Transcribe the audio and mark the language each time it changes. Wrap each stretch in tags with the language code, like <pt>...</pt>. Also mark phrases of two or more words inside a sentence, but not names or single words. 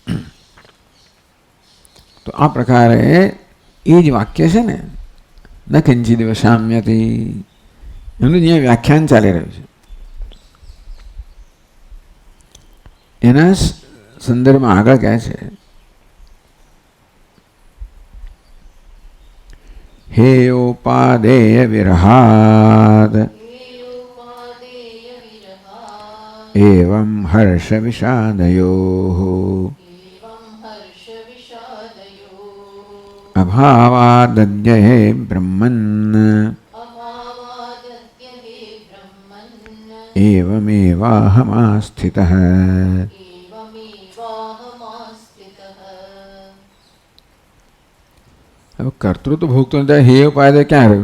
<gu>તો આ પ્રકારે એ જ વાક્ય છે ને,</gu> <sa>ન કિંચિદ વશામ્યતિ,</sa> <gu>એનું જે વ્યાખ્યાન ચાલી રહ્યું છે એના સંદર્ભમાં આગળ કહે છે,</gu> <sa>हेयोपादेय विरहाद एवं हर्ष विषादयोः અભાવાદદ્યહે બ્રહ્મન્ન એવમેવાહમાસ્થિતઃ.</sa> <gu>હવે કર્તૃત્વ ભોગતો હે ઉપાય ક્યાં રહ્યું?</gu>